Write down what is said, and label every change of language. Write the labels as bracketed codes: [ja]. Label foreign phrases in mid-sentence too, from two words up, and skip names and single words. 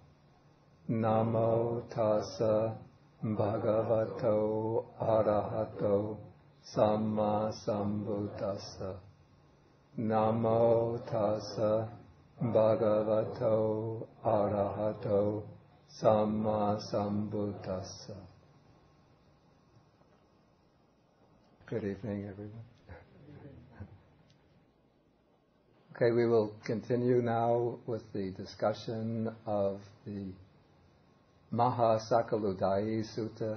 [pi] Namo tassa bhagavato arahato samma sambuddhassa. Namo tassa bhagavato arahato samma sambuddhassa. [en] Good evening, everyone. Okay, we will continue now with the discussion of the Mahāsakuludāyi Sutta.